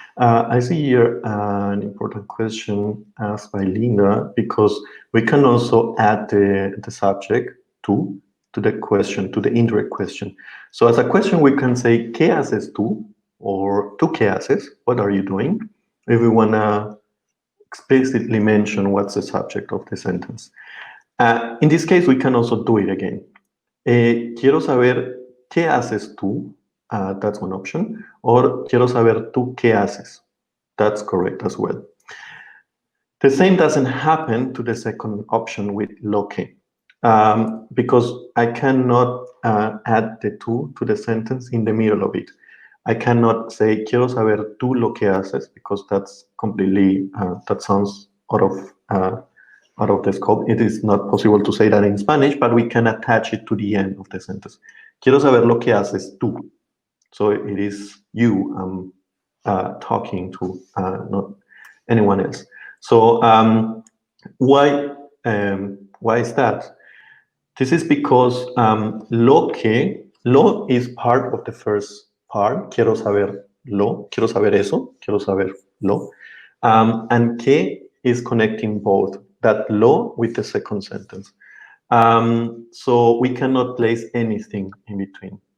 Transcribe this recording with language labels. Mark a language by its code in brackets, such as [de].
[en] I see here an important question asked by Linda, because we can also add the subject to the question, to the indirect question. So as a question, we can say, [es] ¿Qué haces tú? [en] Or [es] ¿Tú qué haces? [en] What are you doing? If we want to explicitly mention what's the subject of the sentence. In this case, we can also do it again. [es] Quiero saber qué haces tú. [en] That's one option. [es] Or quiero saber tú qué haces. [en] That's correct as well. The same doesn't happen to the second option with lo que, because I cannot add the tú to the sentence in the middle of it. I cannot say [es] quiero saber tú lo que haces, [en] because that's completely that sounds out of the scope. It is not possible to say that in Spanish, but we can attach it to the end of the sentence. [es] Quiero saber lo que haces tú. [en] So it is you talking to, not anyone else. So why is that? This is because lo is part of the first part. [es] Quiero saber lo, quiero saber eso, quiero saber lo. [en] And que is connecting both that lo with the second sentence. So we cannot place anything in between.